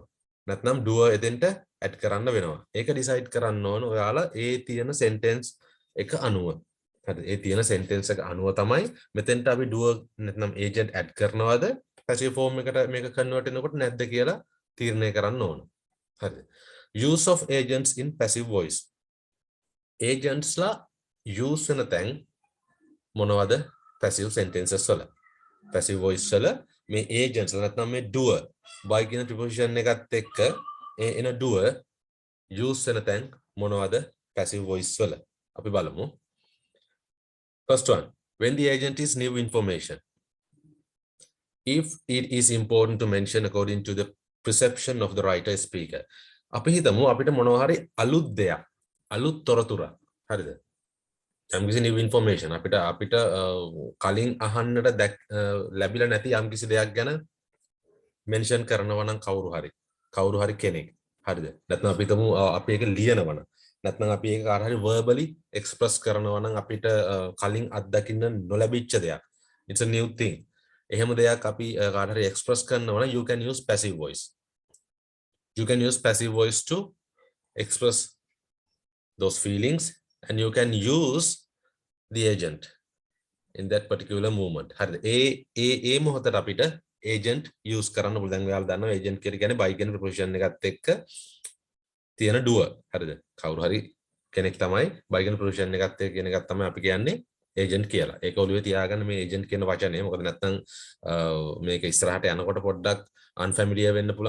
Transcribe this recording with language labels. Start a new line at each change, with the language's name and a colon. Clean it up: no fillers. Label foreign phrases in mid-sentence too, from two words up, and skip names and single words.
Sinhala: නැත්නම් ඩුවර් එතෙන්ට ඇඩ් කරන්න වෙනවා. ඒක ඩිසයිඩ් කරන්න ඕන ඔයාලා ඒ තියෙන සෙන්ටෙන්ස් එක අනුව. හරිද? ඒ තියෙන සෙන්ටෙන්ස් එක අනුව තමයි මෙතෙන්ට අපි ඩුවර් නැත්නම් ඒජන්ට් ඇඩ් කරනවද
English: passive form
Sinhala: එකට මේක කන්වර්ට් වෙනකොට නැද්ද කියලා තීරණය කරන්න ඕන. හරිද?
English: Use of agents in passive voice.
Sinhala: Agents ලා use වෙන තැන් මොනවද?
English: passive sentences
Sinhala: වල.
English: passive voice
Sinhala: වල මේ agents නැත්නම් මේ
English: doer by
Sinhala: කියන preposition එකත් එක්ක එන
English: doer use
Sinhala: වෙන තැන් මොනවද?
English: passive voice
Sinhala: වල. අපි බලමු.
English: First one, when the agent is new information. If it is important to mention according to the perception of the writer speaker.
Sinhala: අපි හිතමු අපිට මොනවා හරි අලුත් දෙයක් අලුත් තොරතුරක් හරිද? යම්කිසි
English: new information
Sinhala: අපිට කලින් අහන්නට ලැබිලා නැති යම්කිසි දෙයක් ගැන මෙන්ෂන් කරනවා නම් කවුරු හරි කෙනෙක් හරිද? නැත්නම් අපි හිතමු අපි ඒක ලියනවා නම් නැත්නම් අපි ඒක කාට හරි
English: verbally express
Sinhala: කරනවා නම් අපිට කලින් අත්දකින්න නොලැබිච්ච දෙයක්.
English: It's a new thing.
Sinhala: එහෙම දෙයක් අපි කාට හරි express කරනවා නම්
English: you can use passive voice. You can use passive voice to express those feelings and you can use the agent in that particular moment.
Sinhala: හරිද? ඒ මොහොතට අපිට agent use කරන්න පුළුවන්. දැන් ඔයාලා දන්නවා agent කියන්නේ by කියන preposition එකත් එක්ක තියෙන doer. හරිද? කවුරු හරි කෙනෙක් තමයි by කියන preposition එකත් එක්ක කියන එකක් තමයි අපි කියන්නේ agent කියලා. ඒක ඔළුවේ තියාගන්න මේ agent කියන වචනේ. මොකද නැත්නම් මේක ඉස්සරහට යනකොට පොඩ්ඩක් unfamiliar වෙන්න පුළුවන්.